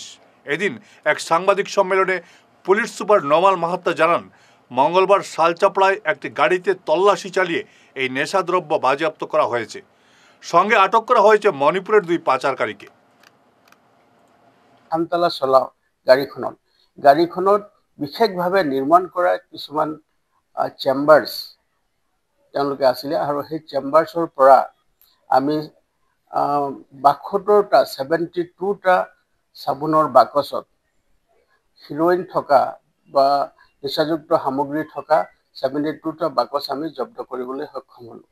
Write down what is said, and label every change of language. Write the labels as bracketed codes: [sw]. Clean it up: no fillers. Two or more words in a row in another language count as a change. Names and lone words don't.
[bn] এদিন এক সাংবাদিক সম্মেলনে পুলিশ সুপার নমাল মাহাত্তা জানান, মঙ্গলবার শালচাপড়ায় একটি গাড়িতে তল্লাশি চালিয়ে এই নেশাদ্রব্য বাজেয়াপ্ত করা হয়েছে। সঙ্গে আটক করা হয়েছে মণিপুরের 2 পাচারকারীকে। [as] আমতলা চলা গাড়ীখনত বিশেষভাৱে নিৰ্মাণ কৰা কিছুমান চেম্বাৰ্ছ তেওঁলোকে আছিলে আৰু সেই চেম্বাৰ্ছৰ পৰা আমি 72টা 72টা চাবোনৰ বাকচত হিৰোইন থকা বা নিচাযুক্ত সামগ্ৰী থকা 72টা বাকচ আমি জব্দ কৰিবলৈ সক্ষম হ'লোঁ।